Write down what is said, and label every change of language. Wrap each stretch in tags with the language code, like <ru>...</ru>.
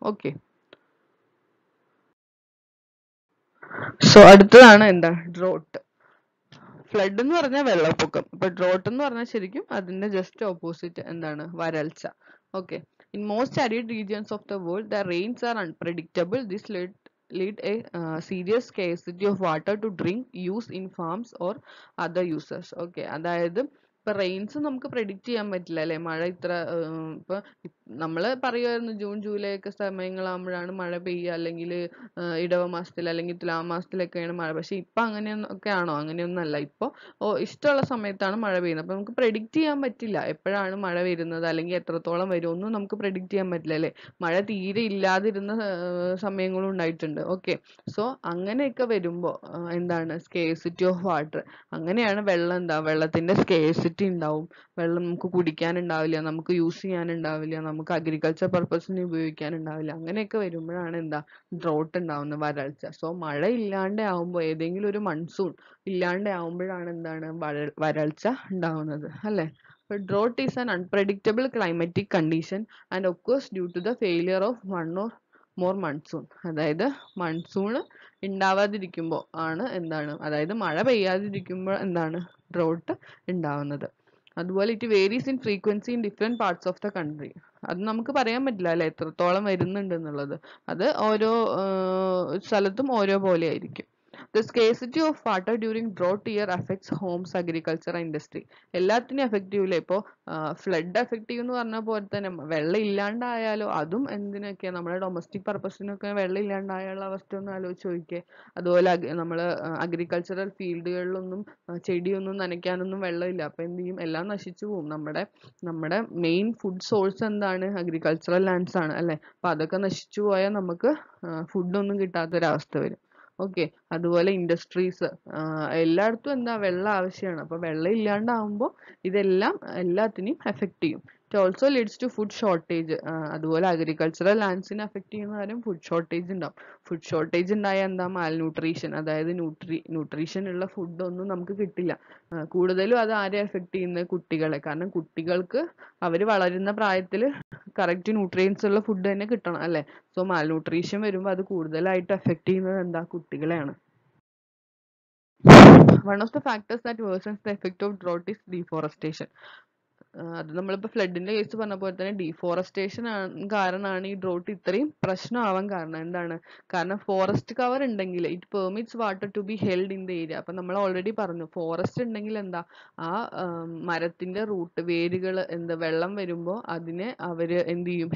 <ml>Okay, so അടുത്തതാണ് എന്താ drought. Flood എന്ന് പറഞ്ഞാൽ വെള്ളപ്പൊക്കം. ഇപ്പൊ ഡ്രോട്ട് എന്ന് പറഞ്ഞാൽ ശരിക്കും അതിന്റെ ജസ്റ്റ് ഓപ്പോസിറ്റ് എന്താണ് വരൾച്ച.</ml> <en>Okay, in most arid regions of the world the rains are unpredictable. This lead a serious scarcity of water to drink, use in farms or other uses.</en> <ml>Okay, അതായത് ഇപ്പൊ Reigns നമുക്ക് predict ചെയ്യാൻ പറ്റില്ല അല്ലെ? മഴ ഇത്ര ഇപ്പൊ നമ്മള് പറയുമായിരുന്നു ജൂൺ ജൂലൈ ഒക്കെ സമയങ്ങളാകുമ്പോഴാണ് മഴ പെയ്യുക, അല്ലെങ്കിൽ ഇടവ മാസത്തിൽ അല്ലെങ്കിൽ തുലാം മാസത്തിലൊക്കെയാണ് മഴ. പക്ഷെ ഇപ്പൊ അങ്ങനെയൊക്കെ ആണോ? അങ്ങനെയൊന്നും അല്ല. ഇപ്പൊ ഇഷ്ടമുള്ള സമയത്താണ് മഴ പെയ്യുന്നത്. അപ്പൊ നമുക്ക് പ്രെഡിക്റ്റ് ചെയ്യാൻ പറ്റില്ല എപ്പോഴാണ് മഴ വരുന്നത് അല്ലെങ്കിൽ എത്രത്തോളം വരും ഒന്നും നമുക്ക് പ്രെഡിക്റ്റ് ചെയ്യാൻ പറ്റില്ല അല്ലെ? മഴ തീരെ ഇല്ലാതിരുന്ന സമയങ്ങളും ഉണ്ടായിട്ടുണ്ട്. ഓക്കെ, സോ അങ്ങനെയൊക്കെ വരുമ്പോ എന്താണ്</ml> <en>Scarcity of water.</en> <ml>അങ്ങനെയാണ് വെള്ളത്തിന്റെ സ്കേഴ്സിറ്റി ഉണ്ടാവും. വെള്ളം നമുക്ക് കുടിക്കാൻ ഉണ്ടാവില്ല, നമുക്ക് യൂസ് ചെയ്യാൻ ഉണ്ടാവില്ല, നമുക്ക് അഗ്രികൾച്ചർ പർപ്പസിന് ഉപയോഗിക്കാൻ ഉണ്ടാവില്ല. അങ്ങനെയൊക്കെ വരുമ്പോഴാണ് എന്താ ഡ്രോട്ട് ഉണ്ടാവുന്നത്, വരൾച്ച. സോ മഴ ഇല്ലാണ്ട് ആവുമ്പോൾ ഏതെങ്കിലും ഒരു മൺസൂൺ ഇല്ലാണ്ട് ആവുമ്പോഴാണ് എന്താണ് വരൾച്ച ഉണ്ടാവുന്നത് അല്ലെ?</ml> <en>Drought is an unpredictable climatic condition and occurs due to the failure of one or more monsoon.</en> <ml>അതായത് മൺസൂൺ ഉണ്ടാവാതിരിക്കുമ്പോൾ ആണ് എന്താണ്, അതായത് മഴ പെയ്യാതിരിക്കുമ്പോൾ എന്താണ് ഡ്രോട്ട് ഉണ്ടാവുന്നത്.</ml> <en>അതുപോലെ it varies in frequency in different parts of the country.</en> <ml>അത് നമുക്ക് പറയാൻ പറ്റില്ല അല്ലെ എത്രത്തോളം വരുന്നുണ്ട് എന്നുള്ളത്. അത് ഓരോ സ്ഥലത്തും ഓരോ പോലെ ആയിരിക്കും.</ml> <en>The scarcity of water during drought year affects homes, agriculture and industry.</en> <ml>എല്ലാത്തിനും എഫക്ട് ചെയ്യൂലേ? ഇപ്പൊ ഫ്ലഡ് എഫക്ട് ചെയ്യുമെന്ന് പറഞ്ഞ പോലെ തന്നെ വെള്ളം ഇല്ലാണ്ടായാലോ അതും എന്തിനൊക്കെയാ നമ്മുടെ ഡൊമസ്റ്റിക് പർപ്പസിനൊക്കെ വെള്ളം ഇല്ലാണ്ടായുള്ള അവസ്ഥ ഒന്ന് ആലോചിച്ച് നോക്കിയേ. അതുപോലെ നമ്മള് അഗ്രികൾച്ചറൽ ഫീൽഡുകളിലൊന്നും ചെടിയൊന്നും നനയ്ക്കാനൊന്നും വെള്ളമില്ല. അപ്പൊ എന്ത് ചെയ്യും? എല്ലാം നശിച്ചു പോകും. നമ്മുടെ മെയിൻ ഫുഡ് സോഴ്സ് എന്താണ്? അഗ്രികൾച്ചറൽ ലാൻഡ്സ് ആണ് അല്ലെ? അപ്പൊ അതൊക്കെ നശിച്ചു പോയാൽ നമുക്ക് ഫുഡൊന്നും കിട്ടാത്തൊരവസ്ഥ വരും. ഓക്കെ, അതുപോലെ ഇൻഡസ്ട്രീസ് എല്ലായിടത്തും എന്താ വെള്ളം ആവശ്യമാണ്. അപ്പൊ വെള്ളം ഇല്ലാണ്ടാവുമ്പോൾ ഇതെല്ലാം എല്ലാത്തിനെയും എഫക്ട് ചെയ്യും.</ml> <en>It also leads to food shortage.</en> <ml>അതുപോലെ അഗ്രികൾച്ചറൽ ലാൻഡ്സിനെ എഫക്ട് ചെയ്യുന്ന കാര്യം ഫുഡ് ഷോർട്ടേജ് ഉണ്ടാവും. ഫുഡ് ഷോർട്ടേജ് ഉണ്ടായാൽ എന്താ മാൽന്യൂട്രീഷൻ, അതായത് ന്യൂട്രീഷൻ ഉള്ള ഫുഡൊന്നും നമുക്ക് കിട്ടില്ല. കൂടുതലും അത് ആരെ എഫക്ട് ചെയ്യുന്നത്? കുട്ടികളെ. കാരണം കുട്ടികൾക്ക് അവര് വളരുന്ന പ്രായത്തിൽ കറക്റ്റ് ന്യൂട്രിയൻസ് ഉള്ള ഫുഡ് തന്നെ കിട്ടണം അല്ലെ? സോ മാൽന്യൂട്രീഷൻ വരുമ്പോൾ അത് കൂടുതലായിട്ട് എഫക്ട് ചെയ്യുന്നത് എന്താ? കുട്ടികളെയാണ്.</ml> <en>One of the factors that worsens the effect of drought is deforestation.</en> <ml>അത് നമ്മളിപ്പോ ഫ്ലഡിന്റെ കേസ് പറഞ്ഞ പോലെ തന്നെ ഡീഫോറസ്റ്റേഷൻ കാരണമാണ് ഈ ഡ്രോട്ട് ഇത്രയും പ്രശ്നമാവാൻ കാരണം. എന്താണ്? കാരണം ഫോറസ്റ്റ് കവർ ഉണ്ടെങ്കിൽ</ml> <en>It permits water to be held in the area.</en> <ml>അപ്പൊ നമ്മൾ ഓൾറെഡി പറഞ്ഞു ഫോറസ്റ്റ് ഉണ്ടെങ്കിൽ എന്താ ആ മരത്തിന്റെ വേരുകൾ വെള്ളം വരുമ്പോൾ അതിനെ അവര് എന്ത് ചെയ്യും?</ml>